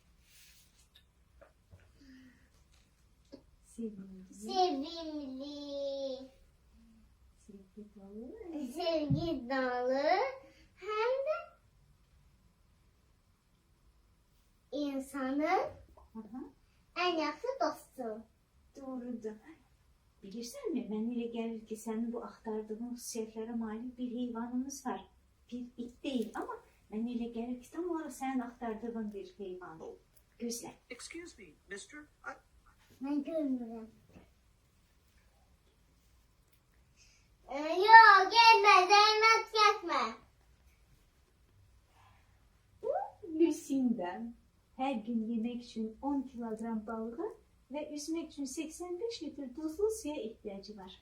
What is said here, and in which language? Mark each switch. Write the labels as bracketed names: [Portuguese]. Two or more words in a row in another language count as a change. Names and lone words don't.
[Turkish] Sevimli. sevimli, Sevgi dolu. sevgi dolu hem de insanın Aha, en yakın dostu. doğrudur. [Azerbaijani] Bilirsən mi, mən elə gəlir ki, sənin bu axtardığın xüsusiyyətlərə malik bir heyvanımız var. [Turkish] Bir it değil ama [Azerbaijani] mən elə gəlir ki, tam olaraq sənin axtardığın bir heyvan. Gözlə. [English] Excuse me, mister. [Turkish] Ben görmüyorum. Yok gelme, Zeynep geçme. Bu Lucinda. Her gün yemek için 10 kilogram balığa ve üzmek için 85 litre tuzlu suya ihtiyacı var.